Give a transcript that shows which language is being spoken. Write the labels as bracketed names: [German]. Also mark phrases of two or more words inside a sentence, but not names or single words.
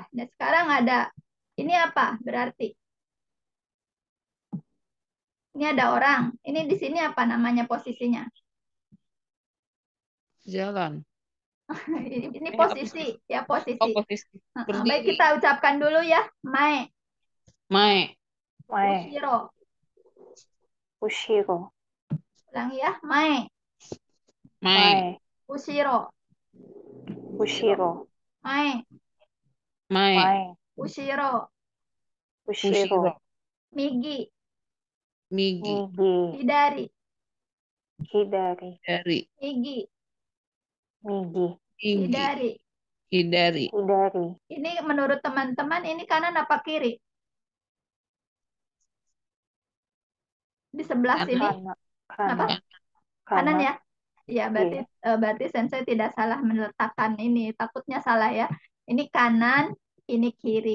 [Indonesian] Nah, sekarang ada ini apa? Berarti ini ada orang. Ini di sini apa namanya posisinya? Jalan. Ini posisi ya, posisi. Oh, posisi. Baik, kita ucapkan dulu ya. Mae. Mae. Ushiro. Ushiro. Ulang ya. Mae. Mae. Ushiro. Ushiro. Mae. Mae. Ushiro. Ushiro. Migi. Migi. Hidari. Hidari. Migi. Migi. Hidari. Hidari. Ini menurut teman-teman ini kanan apa kiri? Di sebelah sini. Apa? Kanan ya? Ya, berarti sensei tidak salah meletakkan ini. Takutnya salah ya. Ini kanan, ini kiri.